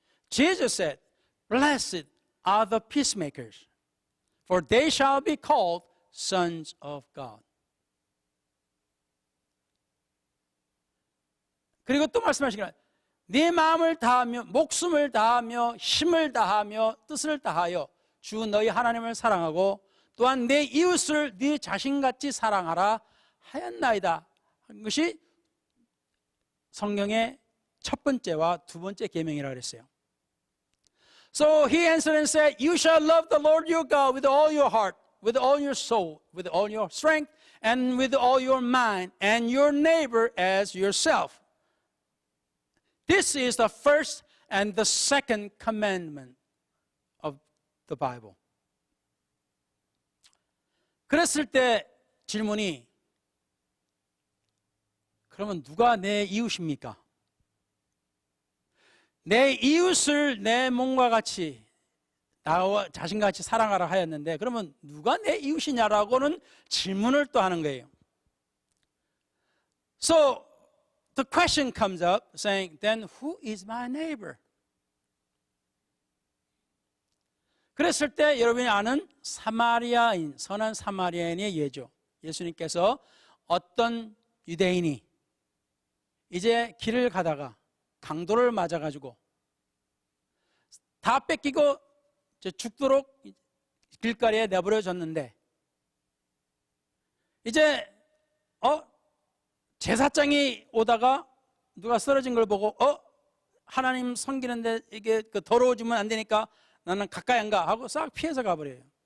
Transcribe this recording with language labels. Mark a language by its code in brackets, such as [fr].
[en] Jesus said, Blessed are the peacemakers, for they shall be called sons of God. [ko] 그리고 또 말씀하시기를 네 마음을 다하며 목숨을 다하며 힘을 다하며 뜻을 다하여 주 너희 하나님을 사랑하고 또한 내 이웃을 네 자신같이 사랑하라 하였나이다. 한 것이 성경의 첫 번째와 두 번째 계명이라고 그랬어요. [en] So he answered and said, You shall love the Lord your God with all your heart, with all your soul, with all your strength, and with all your mind, and your neighbor as yourself. This is the first and the second commandment of the Bible. [ko] 그랬을 때 질문이 그러면 누가 내 이웃입니까? 내 이웃을 내 몸과 같이 나와 자신같이 사랑하라 하였는데 그러면 누가 내 이웃이냐라고는 질문을 또 하는 거예요. [en] So the question comes up saying, then who is my neighbor? [ko] 그랬을 때 여러분이 아는 사마리아인, 선한 사마리아인의 예죠. 예수님께서 어떤 유대인이 이제 길을 가다가 강도를 맞아가지고 다 뺏기고 죽도록 길거리에 내버려졌는데 이제 제사장이 오다가 누가 쓰러진 걸 보고 하나님 섬기는데 이게 더러워지면 안 되니까 나는 가까이 안 가 하고 싹 피해서 가버려요.